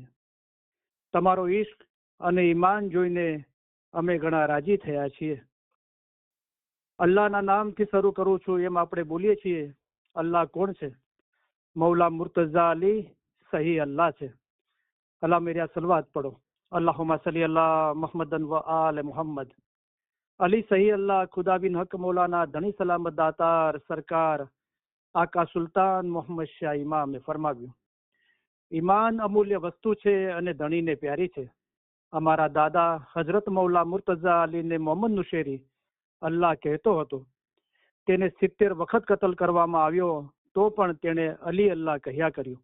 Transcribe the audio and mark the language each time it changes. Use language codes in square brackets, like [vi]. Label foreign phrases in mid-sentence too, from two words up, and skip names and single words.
[gu] તમારો ઈશ્ક અને ઈમાન જોઈને અમે ઘણા રાજી થયા છીએ. અલ્લાહના નામથી શરૂ કરું છું એમ આપણે બોલીએ છીએ. અલ્લાહ કોણ છે? મૌલા મુર્તઝા અલી સહી અલ્લાહ છે. [hi] अल्लाह मेरे सलवात પढ़ो. [ar] اللهم صل على محمد وآل محمد. [gu] अली सही अल्लाह खुदा बिन हक मौलाना धनी सलामत दातार सरकार આકા સુલતાન મોહમ્મદ શાહ ઇમામે ફરમાવ્યું, ઈમાન અમૂલ્ય વસ્તુ છે અને ધણીને પ્યારી છે. અમારા દાદા હજરત મૌલા મુર્તઝા અલીને મોહમ્મદ નુશેરી અલ્લાહ કહેતો હતો. તેને 70 વખત કતલ કરવામાં આવ્યો તો પણ તેણે અલી અલ્લાહ કહ્યા કર્યું.